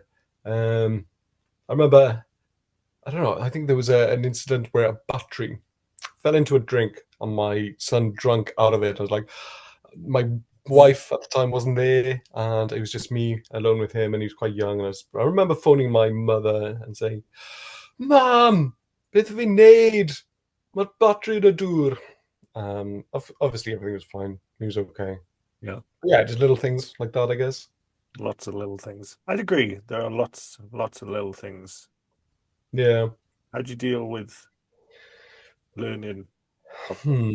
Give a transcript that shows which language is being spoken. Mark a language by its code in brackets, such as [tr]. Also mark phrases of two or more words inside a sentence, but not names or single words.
[en] I remember, I don't know, I think there was an incident where a battery fell into a drink and my son drunk out of it. I was like, my wife at the time wasn't there, and it was just me alone with him, and he was quite young. And I remember phoning my mother and saying, "Mom, [cy] beth fi'n neud? Mae'r battery yn y dŵr." [en] Obviously everything was fine. He was okay. Yeah, Yeah, just little things like that, I guess. lots of little things. I'd agree. There are lots of little things. Yeah. How do you deal with learning? Hmm.